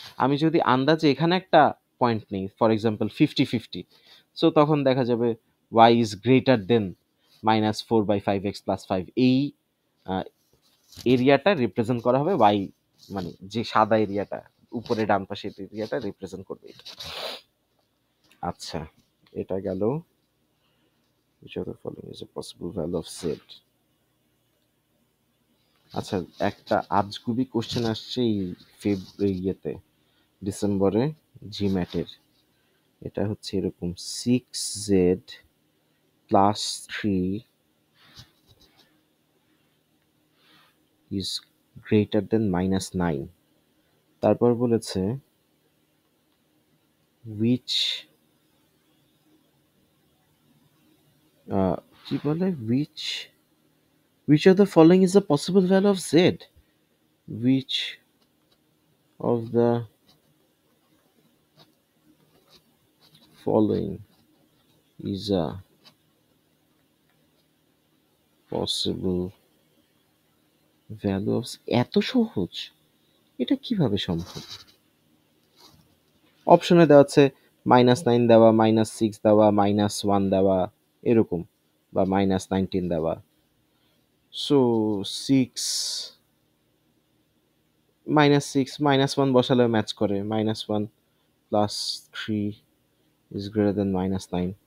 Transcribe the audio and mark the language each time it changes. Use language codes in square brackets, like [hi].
[bn] আমি যদি আন্দাজে এখানে একটা পয়েন্ট নেই, [en] for example [bn] 50-50, সো তখন দেখা যাবে [en] y is greater than -4/5x plus 5। [bn] এই এরিয়াটা রিপ্রেজেন্ট করা হবে y, মানে যে সাদা এরিয়াটা উপরে ডান পাশে এরিয়াটা রিপ্রেজেন্ট করবে এটা। আচ্ছা, এটা গেল [en] which of the following is a possible value of z। [bn] আচ্ছা, একটা আজগুবি কোশ্চেন আসছে এই ইয়েতে, ডিসেম্বরে, জিম্যাটের। এটা হচ্ছে এরকম, [en] 6z plus 3 is greater than -9। [bn] তারপর বলেছে [en] which [bn] কি বলে, [en] which of the following is the possible value of z? Which of the following is a possible value of z? [bn] এত সহজ, এটা কিভাবে সম্ভব? অপশনে দেওয়া আছে -9 দেওয়া, -6 দেওয়া, -1 দেওয়া, এরকম, বা -19 দেওয়া। [en] so 6 -6 -1 [bn] বসালেও [en] Match করে, -1 plus 3 is greater than -9।